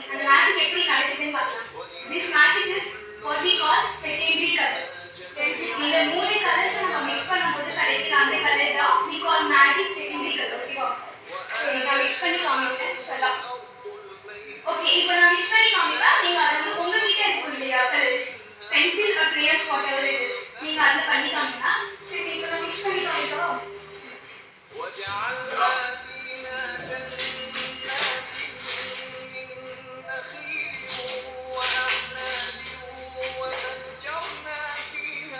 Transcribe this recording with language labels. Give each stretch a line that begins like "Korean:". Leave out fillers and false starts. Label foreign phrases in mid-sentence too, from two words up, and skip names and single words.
Tamil: அந்த மேஜிக் எப்படி நடக்குதுன்னு பார்க்கலாம்.
English: This magic is what we call secondary color.
Tamil: இந்த மூணு கலர்ஸ் நம்ம மிக்ஸ் பண்ணும்போது கிடைக்கிற அந்த கலர் தான்
English: we call magic secondary color.
Tamil: ஓகேவா? சரி, நான் மிக்ஸ் பண்ணி காமிக்கிறேன். சொல்லலாம். ஓகே, இப்போ நான் மிக்ஸ் பண்ணி காமிப்பேன். நீங்கள் அதை வந்து உங்கள் கிட்ட இருக்கும் இல்லையா கலர்ஸ்,
English: pencil or crayons whatever it is,
Tamil: நீங்கள் அதில் பண்ணி காமினா. சரி, இப்போ நான் மிக்ஸ் பண்ணி காமிக்கவா?
Arabic: وجعلنا فيها جنات من نخيل وأعناب وفجرنا فيها